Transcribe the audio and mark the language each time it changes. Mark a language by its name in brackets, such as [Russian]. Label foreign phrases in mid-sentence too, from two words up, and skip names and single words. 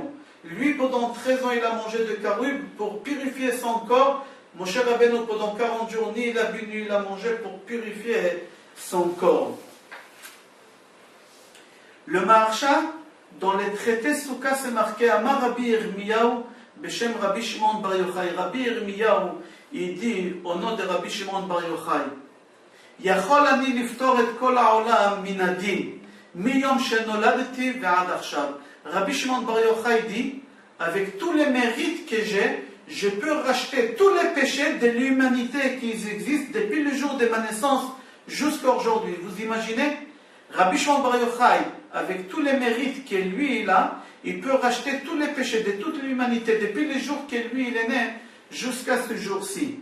[French] Lui, pendant 13 ans, il a mangé de carub pour purifier son corps. Moshe Rabbeinu, pendant 40 jours, ni il a bu, ni il a mangé pour purifier son corps. Le Maharsha, dans les traités Souka, c'est marqué [Hebrew] אמר רבי ירמיהו, בשם רבי שמעון בר יוחאי. [French] Rabbi Yirmiyahu, il dit au nom de Rabbi Shimon Bar Yochai, [Hebrew] יכול אני לפטור את כל העולם מן הדין, מיום שנולדתי ועד עכשיו. [French] Rabbi Shimon Bar Yochai dit, avec tous les mérites que j'ai, je peux racheter tous les péchés de l'humanité qui existent depuis le jour de ma naissance jusqu'à aujourd'hui. Vous imaginez? Rabbi Shimon Bar Yochai, avec tous les mérites que lui il a, il peut racheter tous les péchés de toute l'humanité depuis les jours que lui il est né jusqu'à ce jour-ci.